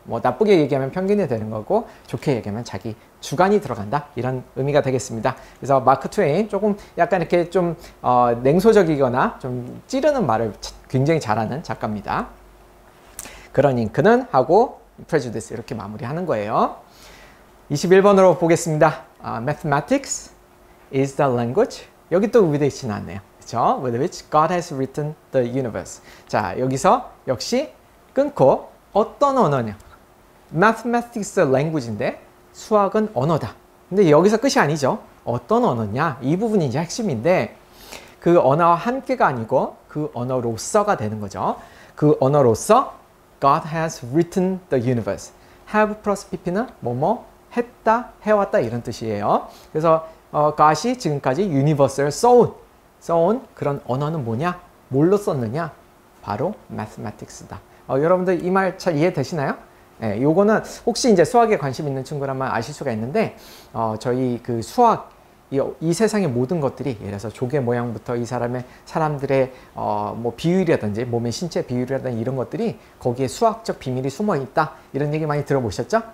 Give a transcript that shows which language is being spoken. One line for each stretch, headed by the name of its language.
Korean: 뭐 나쁘게 얘기하면 편견이 되는 거고 좋게 얘기하면 자기 주관이 들어간다 이런 의미가 되겠습니다. 그래서 마크 트웨인 조금 약간 이렇게 좀 냉소적이거나 좀 찌르는 말을 굉장히 잘하는 작가입니다. 그런 잉크는 하고 prejudice 이렇게 마무리하는 거예요. 21번으로 보겠습니다.
English: Mathematics is the language.
Korean: 여기 또 with which 나왔네요. 그렇죠?
English: With which God has written the universe.
Korean: 자, 여기서 역시 끊고 어떤 언어냐? Mathematics language인데 수학은 언어다. 근데 여기서 끝이 아니죠. 어떤 언어냐? 이 부분이 이제 핵심인데 그 언어와 함께가 아니고 그 언어로서가 되는 거죠. 그 언어로서
English: God has written the universe.
Korean: have 플러스 pp는 뭐뭐 했다, 해왔다 이런 뜻이에요. 그래서 God이 지금까지 universe를 써온 그런 언어는 뭐냐? 뭘로 썼느냐? 바로 mathematics다. 여러분들 이 말 잘 이해되시나요? 네, 요거는 혹시 이제 수학에 관심 있는 친구라면 아실 수가 있는데 저희 그 수학 이 세상의 모든 것들이 예를 들어서 조개 모양부터 이 사람들의 뭐 비율이라든지 몸의 신체 비율이라든지 이런 것들이 거기에 수학적 비밀이 숨어 있다 이런 얘기 많이 들어보셨죠?